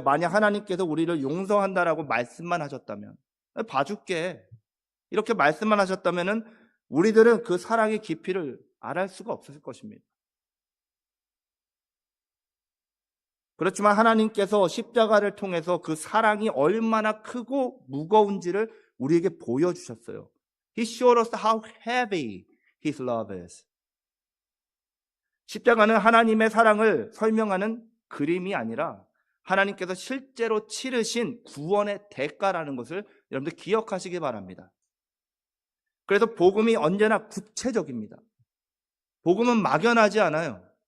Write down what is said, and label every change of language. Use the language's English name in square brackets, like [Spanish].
[Korean] 만약 하나님께서 우리를 용서한다라고 말씀만 하셨다면, 봐줄게, 이렇게 말씀만 하셨다면 우리들은 그 사랑의 깊이를 알할 수가 없었을 것입니다. 그렇지만 하나님께서 십자가를 통해서 그 사랑이 얼마나 크고 무거운지를 우리에게 보여주셨어요. [English] He showed us how heavy His love is. [Korean] 십자가는 하나님의 사랑을 설명하는 그림이 아니라 하나님께서 실제로 치르신 구원의 대가라는 것을 여러분들 기억하시기 바랍니다. 그래서 복음이 언제나 구체적입니다. 복음은 막연하지 않아요.